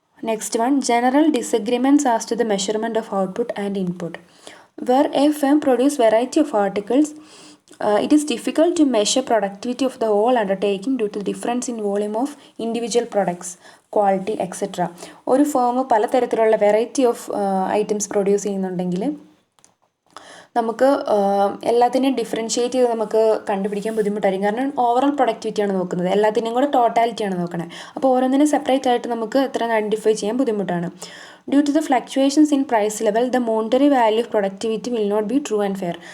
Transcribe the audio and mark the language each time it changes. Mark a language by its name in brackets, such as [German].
[English] Next one, general disagreements as to the measurement of output and input. Where a firm produce variety of articles it is difficult to measure productivity of the whole undertaking due to the difference in volume of individual products, quality, etc. [Malayalam] ഒരു firm പലതരത്തിലുള്ള variety of items produce ചെയ്യുന്നുണ്ടെങ്കിൽ നമുക്ക് എല്ലാത്തിനെയും differentiate ചെയ്ത് നമുക്ക് കണ്ടുപിടിക്കാൻ ബുദ്ധിമുട്ടായിരിക്കും. കാരണം ഓവറോൾ പ്രൊഡക്ടിവിറ്റിയാണ് നോക്കുന്നത്, എല്ലാത്തിനെയും കൂടെ ടോട്ടാലിറ്റിയാണ് നോക്കണത്. അപ്പോൾ ഓരോന്നിനും സെപ്പറേറ്റ് ആയിട്ട് നമുക്ക് എത്ര ഐഡൻറ്റിഫൈ ചെയ്യാൻ ബുദ്ധിമുട്ടാണ്. [English] Due to the fluctuations in price level the monetary value of productivity will not be true and fair.